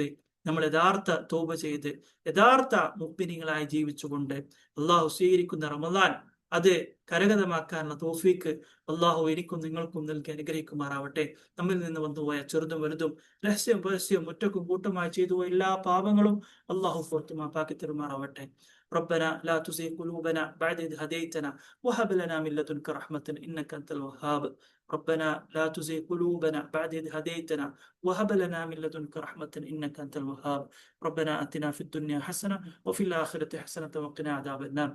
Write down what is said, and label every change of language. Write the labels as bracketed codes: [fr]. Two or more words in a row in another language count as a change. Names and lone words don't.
[ml] നമ്മൾ യഥാർത്ഥ തൗബ ചെയ്ത് യഥാർത്ഥ മുഅ്മിനീങ്ങളായി ജീവിച്ചുകൊണ്ട് അള്ളാഹു സ്വീകരിക്കുന്ന റമദാൻ അത് കരഗതമാക്കാനുള്ള തൗഫീക്ക് അള്ളാഹു എനിക്കും നിങ്ങൾക്കും നൽകി അനുഗ്രഹിക്കുമാറാവട്ടെ. നമ്മിൽ നിന്ന് വന്നുപോയ ചെറുതും വലുതും രഹസ്യം പരസ്യം ഒറ്റക്കും കൂട്ടമായി ചെയ്തു പോയ എല്ലാ പാപങ്ങളും അള്ളാഹു പുറത്തു മാപ്പാക്കി തരുമാറാവട്ടെ. [ar] ربنا لا تزغ قلوبنا بعد إذ هديتنا وهب لنا من لدنك رحمة إنك أنت الوهاب. ربنا لا تزغ قلوبنا بعد إذ هديتنا وهب لنا من لدنك رحمة إنك أنت الوهاب. ربنا آتنا في الدنيا حسنة وفي الآخرة حسنة وقنا عذاب النار.